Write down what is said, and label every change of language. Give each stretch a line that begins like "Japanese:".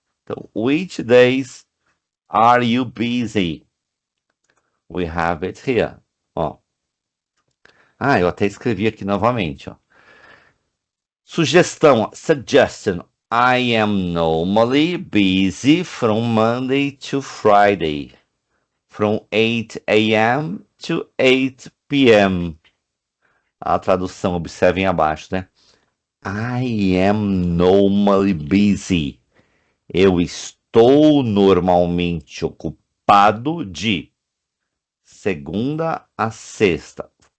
Portuguese: Então,
English: which days are you busy? We have it here. Ó.
Portuguese: Ah, eu até escrevi aqui novamente, ó. Sugestão, suggestion.
English: I am normally busy from Monday to Friday, from 8 a.m. to 8 p.m.
Portuguese: A tradução, observem abaixo, né?
English: I am normally busy.
Portuguese: Eu estou normalmente ocupado de segunda a sexta.